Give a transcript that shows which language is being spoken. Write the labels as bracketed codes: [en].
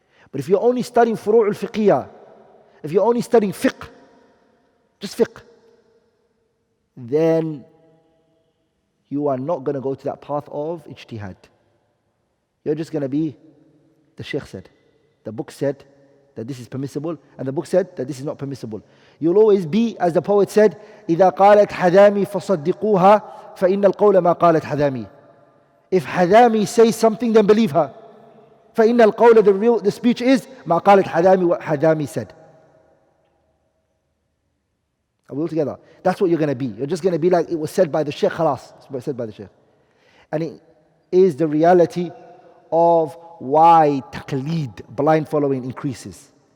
[en] But if you're only studying Furu' Al Fiqhiyah, if you're only studying fiqh, just fiqh, then you are not going to go to that path of ijtihad. You're just going to be, the Shaykh said, the book said that this is permissible, and the book said that this is not permissible. You'll always be, as the poet said, [ar] إِذَا قَالَتْ حَذَامِي فَصَدِّقُوهَا فَإِنَّ الْقَوْلَ مَا قَالَتْ حَذَامِي. [en] If Hadami says something, then believe her. [ar] فَإِنَّ الْقَوْلَ, [en] the speech is [ar] مَا قَالَتْ حَذَامِي, [en] what Hadami said. Are we all together? That's what you're going to be. You're just going to be like it was said by the Shaykh, khalas. It's said by the Shaykh. And it is the reality of why taqleed, blind following, increases.